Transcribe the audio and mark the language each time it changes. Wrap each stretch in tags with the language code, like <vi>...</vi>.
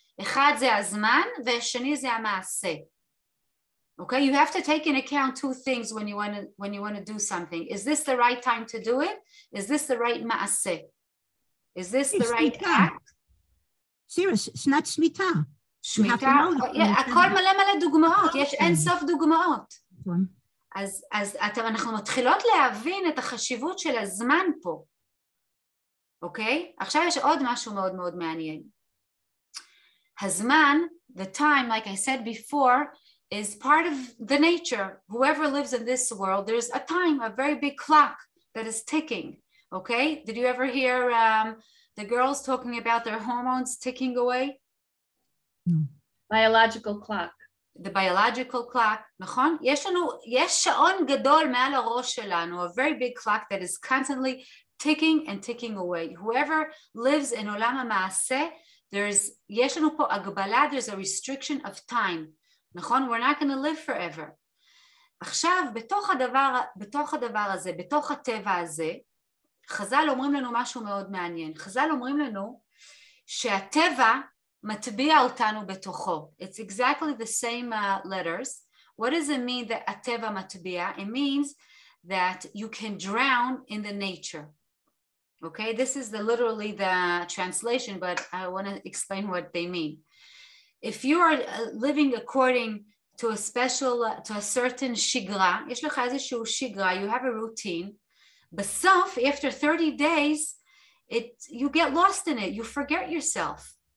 <he>אחד זה הזמן והשני זה המעשה.</he> <en>Okay, you have to take in account two things when you want to do something. Is this the right time to do it? Is this the right maaseh? Is this the right act? Serious, it's not shmita.</en> <he>שמיטה, הכל מלא מלא דוגמאות, יש אין סוף דוגמאות. אז אנחנו מתחילות להבין את החשיבות של הזמן פה. אוקיי? עכשיו יש עוד משהו מאוד מאוד מעניין.</he> <en>הזמן, the time, like I said before, is part of the nature. Whoever lives in this world, there's a time, a very big clock that is ticking. Okay? Did you ever hear the girls talking about their hormones ticking away? Biological clock. The biological clock, נכון? יש שעון גדול מעל הראש שלנו, a very big clock that is constantly ticking and ticking away. Whoever lives in עולם המעשה, יש לנו פה הגבלה, there's a restriction of time. נכון? We're not going to live forever.</en> <he>עכשיו, בתוך הדבר הזה, בתוך הטבע הזה, חז"ל אומרים לנו משהו מאוד מעניין. חז"ל אומרים לנו שהטבע מטביע אותנו בתוכו.</he> <en>It's exactly the same letters. What does it mean that הטבע מטביע? It means that you can drown in the nature. Okay, this is literally the translation, but I want to explain what they mean. If you are living according to a certain shigra, יש לך איזשהו shigra, you have a routine, בסוף, after 30 days, you get lost in it, you forget yourself.</en>